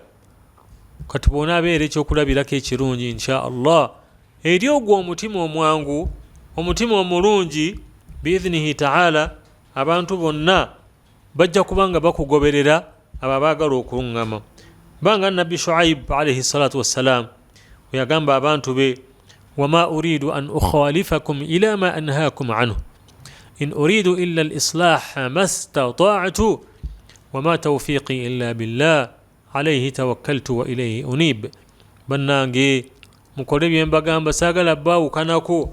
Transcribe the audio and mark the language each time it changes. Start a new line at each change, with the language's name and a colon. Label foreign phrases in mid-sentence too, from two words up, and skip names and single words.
Ganda: Kati bw'onaabeera ekyokulabirako ekirungi,
Arabic: إن شاء الله,
Ganda: eri ogwo omutima omwangu, omutima omulungi,
Arabic: بإذنه تعالى,
Ganda: abantu bonna bajja kubanga bakugoberera abo abaagala okuluŋŋama. Banga Nabbi
Arabic: Shuaib عليه الصلاة والسلام
Ganda: we yagamba abantu be,
Arabic: وما أريد أن أخالفكم إلى ما أنهاكم عنه إن أريد إلا الإصلاح ما استطعت وما توفيقي إلا بالله عليه توكلت وإليه أنيب.
Ganda: Bannange mukole bye mbagamba, saagala baawukanako.